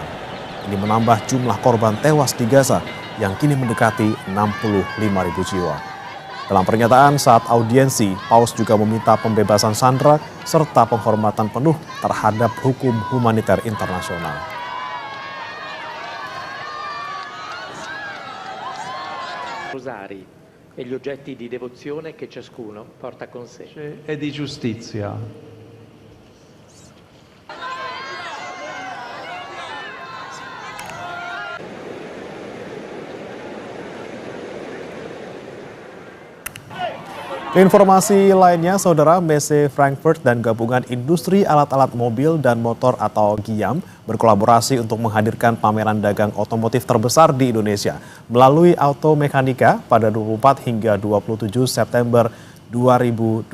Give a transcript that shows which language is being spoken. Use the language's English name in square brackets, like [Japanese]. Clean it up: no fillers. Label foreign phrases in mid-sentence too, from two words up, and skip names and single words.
[Indonesian] Ini menambah jumlah korban tewas di Gaza yang kini mendekati 65.000 jiwa. Dalam pernyataan saat audiensi, Paus juga meminta pembebasan sandera serta penghormatan penuh terhadap hukum humaniter internasional. [Italian] rosari e gli oggetti di devozione che ciascuno porta con sé. E di giustizia. [Indonesian] Informasi lainnya, Saudara, MECE Frankfurt dan Gabungan Industri Alat-alat Mobil dan Motor atau GIAM berkolaborasi untuk menghadirkan pameran dagang otomotif terbesar di Indonesia melalui Automekanika pada 24 hingga 27 September 2025.